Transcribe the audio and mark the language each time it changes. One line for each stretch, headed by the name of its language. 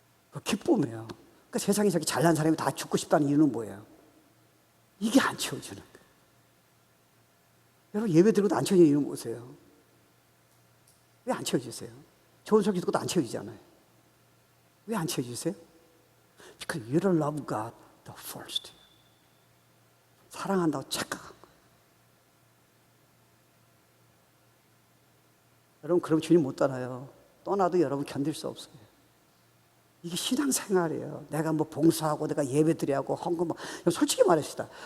Korean: 그 기쁨이에요. 그러니까 세상에 저렇게 잘난 사람이 다 죽고 싶다는 이유는 뭐예요? 이게 안 채워주는 거예요. 여러분 예배 드리고도 안 채워지는 이유는 뭐세요? 왜 안 채워주세요? 좋은 소리 듣고도 안 채워지잖아요. 왜 안 채워주세요?
English: Because you don't love God the first.
Korean: 사랑한다고 착각한 거예요. 여러분 그럼 주님 못 떠나요. 떠나도 여러분 견딜 수 없어요. 이게 신앙생활이에요. 내가 뭐 봉사하고 내가 예배드리고 헌금 솔직히 말합시다.